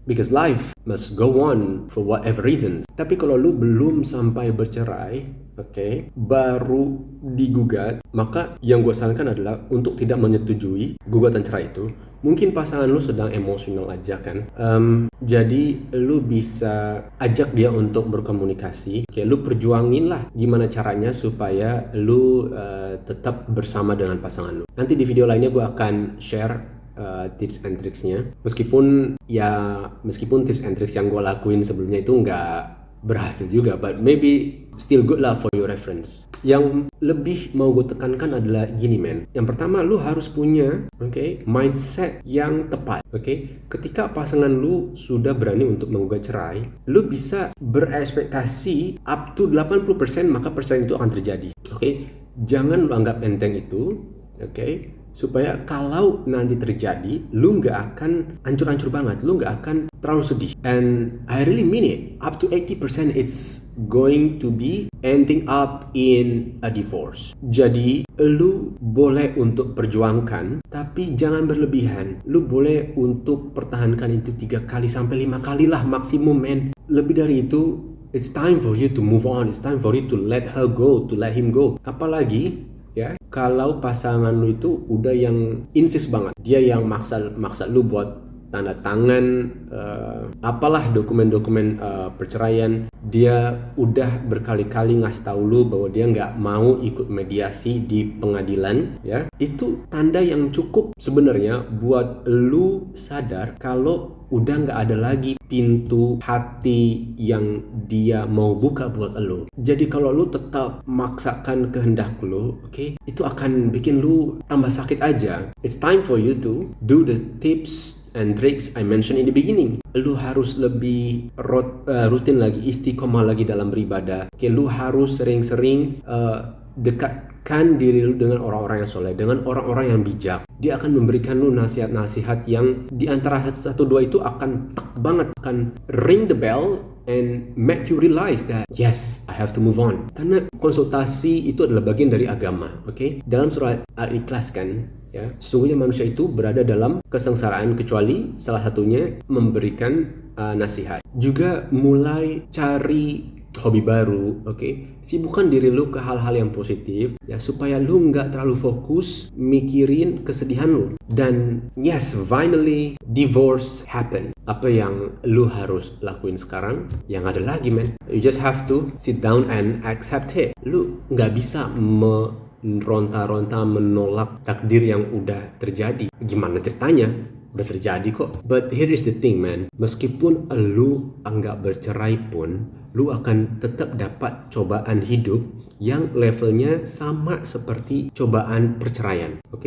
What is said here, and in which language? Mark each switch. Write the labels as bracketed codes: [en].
[en] Because life must go on for whatever reason. [id] Tapi kalau lu belum sampai bercerai, baru digugat, maka yang gue sarankan adalah untuk tidak menyetujui gugatan cerai itu. Mungkin pasangan lu sedang emosional aja kan. Jadi lu bisa ajak dia untuk berkomunikasi. Lu perjuangin lah gimana caranya supaya lu tetap bersama dengan pasangan lu. Nanti di video lainnya gue akan share tips and tricksnya. Meskipun tips and tricks yang gue lakuin sebelumnya itu nggak berhasil juga, [en] but maybe still good lah for your reference. [id] Yang lebih mau gue tekankan adalah gini men. Yang pertama, lu harus punya mindset yang tepat. Ketika pasangan lu sudah berani untuk menggugat cerai, lu bisa berekspektasi up to 80% maka perceraian itu akan terjadi. Jangan lu anggap enteng itu. Supaya kalau nanti terjadi, lu nggak akan hancur-hancur banget, lu nggak akan terlalu sedih. [en] And I really mean it, up to 80% it's going to be ending up in a divorce. [id] Jadi lu boleh untuk perjuangkan, tapi jangan berlebihan. Lu boleh untuk pertahankan itu 3 kali sampai 5 kali lah maksimum men. Lebih dari itu, [en] it's time for you to move on, it's time for you to let her go, to let him go. [id] Apalagi ya, kalau pasangan lu itu udah yang insist banget, dia yang maksa lu buat tanda tangan apalah dokumen-dokumen perceraian, dia udah berkali-kali ngasih tahu lu bahwa dia nggak mau ikut mediasi di pengadilan, ya, itu tanda yang cukup sebenarnya buat lu sadar kalau udah nggak ada lagi pintu hati yang dia mau buka buat lu. Jadi kalau lu tetap maksakan kehendak lu, itu akan bikin lu tambah sakit aja. [en] It's time for you to do the tips and tricks I mentioned in the beginning. [id] Lu harus lebih rutin lagi, istiqomah lagi dalam beribadah. Lu harus sering-sering dekatkan diri lu dengan orang-orang yang soleh, dengan orang-orang yang bijak. Dia akan memberikan lu nasihat-nasihat yang di antara 1-2 itu akan banget, akan [en] ring the bell and make you realize that yes, I have to move on. [id] Karena konsultasi itu adalah bagian dari agama. Dalam surah Al-Ikhlas kan, ya, sesungguhnya manusia itu berada dalam kesengsaraan kecuali salah satunya memberikan nasihat. Juga mulai cari hobi baru, sibukkan diri lu ke hal-hal yang positif, ya, supaya lu nggak terlalu fokus mikirin kesedihan lu. [en] Dan yes, finally divorce happen. [id] Apa yang lu harus lakuin sekarang? Yang ada lagi men, [en] you just have to sit down and accept it. [id] Lu nggak bisa meronta-ronta menolak takdir yang udah terjadi. Gimana ceritanya? Udah terjadi kok. [en] But here is the thing man, [id] meskipun lu enggak bercerai pun, lu akan tetap dapat cobaan hidup yang levelnya sama seperti cobaan perceraian.